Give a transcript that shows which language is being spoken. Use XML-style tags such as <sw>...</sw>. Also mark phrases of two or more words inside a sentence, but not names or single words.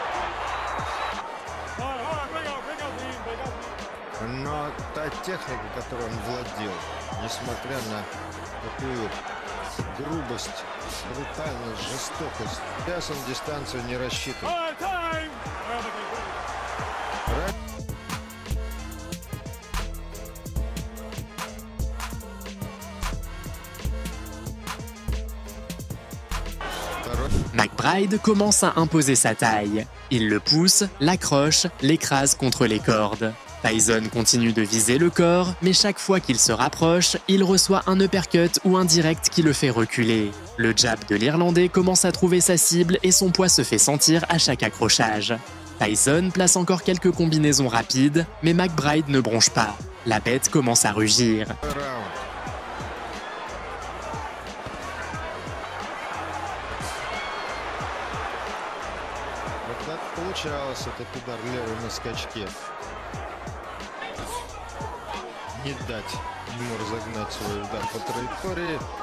<ru>Но та техника, которой он владел, несмотря на такую грубость, брутальность, жестокость, сейчас он дистанцию не рассчитывает.</ru> <fr>McBride commence à imposer sa taille. Il le pousse, l'accroche, l'écrase contre les cordes. Tyson continue de viser le corps, mais chaque fois qu'il se rapproche, il reçoit un uppercut ou un direct qui le fait reculer. Le jab de l'Irlandais commence à trouver sa cible et son poids se fait sentir à chaque accrochage. Tyson place encore quelques combinaisons rapides, mais McBride ne bronche pas. La bête commence à rugir.</fr> <ru>Вот так получалось этот удар левый на скачке. Не дать ему разогнать свой удар по траектории.</ru>